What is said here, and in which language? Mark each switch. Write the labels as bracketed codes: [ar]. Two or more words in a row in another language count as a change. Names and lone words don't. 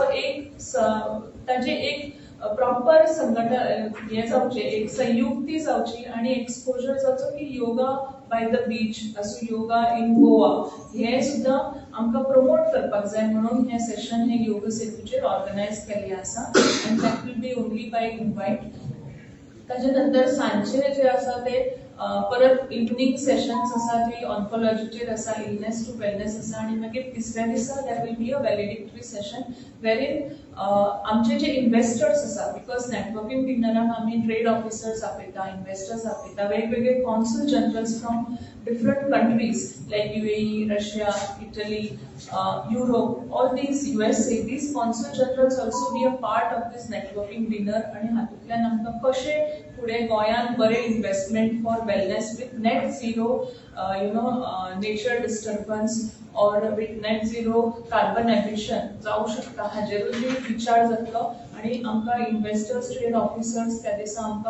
[kok] एक ताजे एक प्रॉपर संघटन हे जावचे एक संयुक्ती जावची आणि एक्सपोजर जावचो की [en] yoga by the beach [kok] असो [en] yoga in Goa [kok] हे सुद्धा आमकां प्रमोट करपाक जाय म्हणून हे सेशन हे योग सेतूचेर ऑर्गनायज केल्ले आसा [en] and that will be only by invite [kok] ताजे नंतर सांजचे जे आसा ते परत [en] evening sessions [kok] आसा ती ऑन्कोलॉजीचेर आसा [en] illness to wellness [kok] आसा आणि मागीर तिसऱ्या दिसा [en] there will be a valedictory session [kok] वेरीन आमचे जे इन्व्हेस्टर्स आसा [en] because networking [kok] डिनराक आमी [en] trade officers [kok] आपयता इन्व्हेस्टर्स आपयता वेगवेगळे [en] consul generals from different countries like [kok] UAE, रशिया, इटली, युरोप, [en] all these USA, these consul generals also be a part of this networking dinner [kok] आणि हातूंतल्यान आमकां कशें फुडें गोंयान बरे [en] investment for wellness with net zero nature disturbance [kok] और [en] with net zero carbon emission [kok] जावं शकता हाजेरूय विचार जातलो आणि आमकां [en] investors trade officers [kok] त्या दिसा आमकां